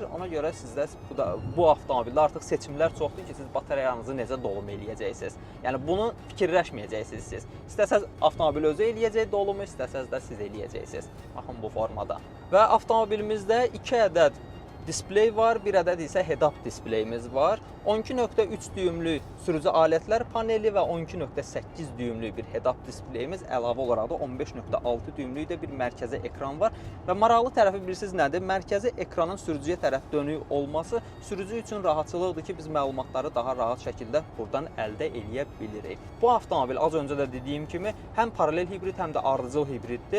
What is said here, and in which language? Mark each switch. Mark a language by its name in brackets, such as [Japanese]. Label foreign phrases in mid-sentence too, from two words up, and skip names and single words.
[Azerbaijani] Ona görə sizdə bu avtomobildə artıq seçimlər çoxdur ki, siz batareyanızı necə dolum eləyəcəksiniz. Yəni bunu fikirləşməyəcəksiniz siz. İstəsəz avtomobil özü eləyəcək dolumu, istəsəz də siz eləyəcəksiniz. Baxın bu formada. Və avtomobilimizdə 2 ədəd displey var, bir ədəd isə head-up displeyimiz var. 12.3 düymlük sürücü alətlər paneli və 12.8 düymlük bir head-up displeyimiz, əlavə olaraq da 15.6 düymlük də bir mərkəzi ekran var. Və maraqlı tərəfi bilirsiniz nədir? Mərkəzi ekranın sürücüyə tərəf dönük olması sürücü üçün rahatçılıqdır ki, biz məlumatları daha rahat şəkildə buradan əldə eləyə bilirik. Bu avtomobil az öncə də dediyim kimi həm paralel hibrid, həm də ardıcıl hibriddir.